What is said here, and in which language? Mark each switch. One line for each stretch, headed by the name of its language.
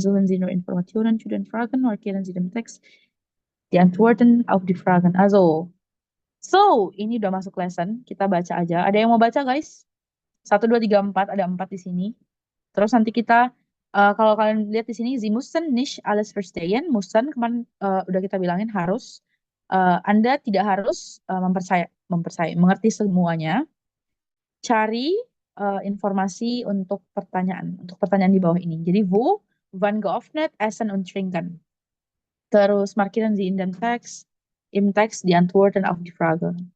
German: Suchen Sie nur Informationen zu den Fragen, markieren Sie dem Text die Antworten auf die Fragen.
Indonesian: Also, so, ini udah masuk lesson. Kita baca aja. Ada yang mau baca, guys? Satu, dua, tiga, empat. Ada empat di sini. Terus nanti kita, kalau kalian lihat di sini,
German: Sie müssen nicht alles verstehen.
Indonesian: Müssen, kemarin udah kita bilangin harus. Anda tidak harus mengerti semuanya. Cari informasi untuk pertanyaan di bawah ini. Jadi,
German: wo, wann geöffnet, essen und trinken.
Indonesian: Terus
German: markieren Sie in den Text, im Text die Antworten auf die Frage.